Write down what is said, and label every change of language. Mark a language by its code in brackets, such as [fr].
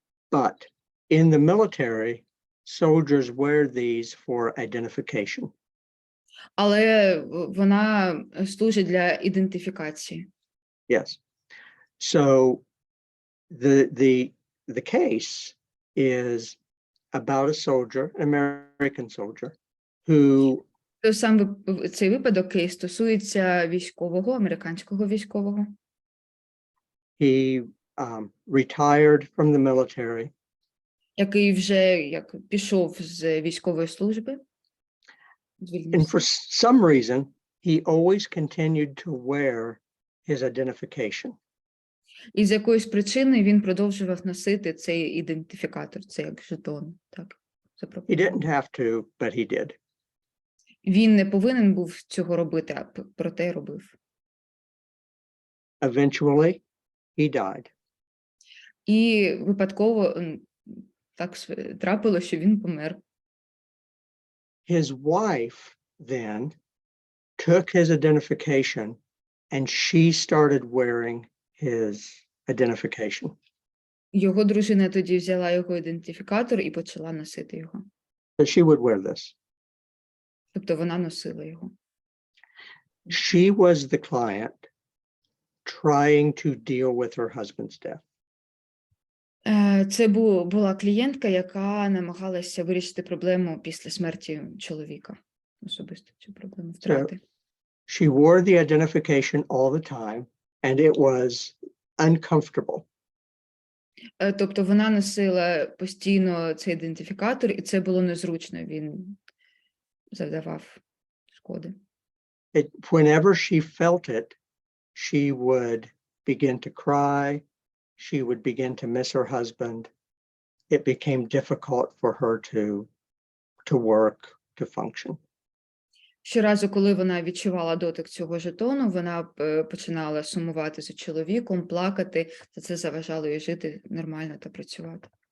[en] But in the military, soldiers wear these for identification. [uk] Але вона служить для ідентифікації. [en] Yes. So the case is about a soldier, an American soldier, who [uk] Сам цей випадок кейс стосується військового, американського військового. [en] he retired from the military. [uk] Який вже пішов з військової служби. [en] And for some reason, he always continued to wear his identification. [uk] І з якоюсь причиною він продовжував носити цей ідентифікатор, це як жетон. Так, [en] He didn't have to, but he did. [uk] Він не повинен був цього робити, а проте робив. [en] Eventually, he died. [uk] І випадково так трапило, що він помер. [en] His wife then took his identification and she started wearing his identification. [uk] Його дружина тоді взяла його ідентифікатор і почала носити його. [en] So she would wear this. [uk] Тобто вона носила його. [en] She was the client trying to deal with her husband's death. [uk] Це була клієнтка, яка намагалася вирішити проблему після смерті чоловіка. Особисто цю проблему втрати. [en] She wore the identification all the time, and it was uncomfortable. [uk] Тобто вона носила постійно цей ідентифікатор, і це було незручно, він завдавав шкоди. [en] Whenever she felt it, she would begin to cry. She would begin to miss her husband. It became difficult for her to work, to function. [uk] Щоразу, коли вона відчувала дотик цього жетону, вона починала сумувати за чоловіком, плакати, та це заважало їй жити нормально та працювати.